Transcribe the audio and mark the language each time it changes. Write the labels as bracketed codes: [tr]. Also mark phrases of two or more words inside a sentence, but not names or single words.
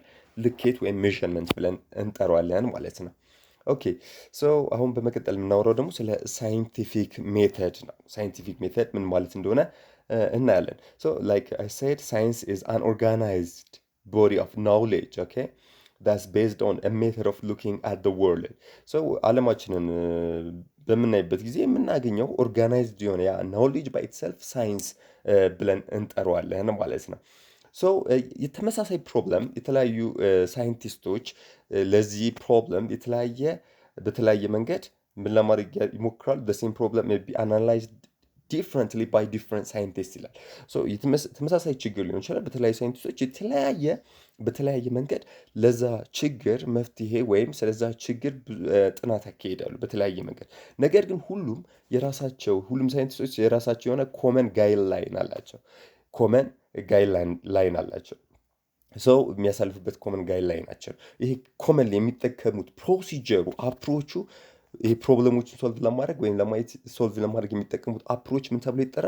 [am] ልኬት ወይም [en] ሜዥርመንት [am] ብለን እንጠራዋለን ማለት ነው። ኦኬ ሶ አሁን በመቀጠል የምናወራው ደግሞ ስለ [en] scientific method ነው። scientific method [am] ምን ማለት እንደሆነ እናያለን። [en] so like I said science is an organized body of knowledge okay that's based on a method of looking at the world. [am] So ዓለማችንን በምናይበት ጊዜ የምናገኘው ኦርጋናይዝድ የሆነ ያ ኖውሌጅ [en] by itself [am] ሳይንስ ብለን እንጠራዋለን ማለት ነው። ሶ የተመሳሳይ ፕሮብለም የተለያዩ ሳይንቲስቶች ለዚህ ፕሮብለም በተለያየ መንገድ ምን ለማድረግ ይሞክራሉ? [en] the same problem may be analyzed differently by different scientists [am] ይላል። ሶ ተመሳሳይ ችግር ሊሆን ይችላል። በተለያዩ ሳይንቲስቶች በተለያየ መንገድ ለዛ ችግር መፍትሄ ወይም ስለዛ ችግር ጥናት ያካሂዳሉ በተለያየ መንገድ። ነገር ግን ሁሉም ሳይንቲስቶች የራሳቸው የሆነ [en] common guideline [am] አላቸው። [en] common guideline [am] አላቸው። ሰው የሚያሳልፍበት [en] common guideline [am] ይሄ ኮመን የሚጠቀሙት ፕሮሲጀሩ አፕሮቹ ይሄ ፕሮብለሞችን ሶልቭ ለማድረግ ወይም ለማየት ሶልቭ ለማድረግ የሚጠቀሙት አፕሮች ምን ተብሎ ይጠራል?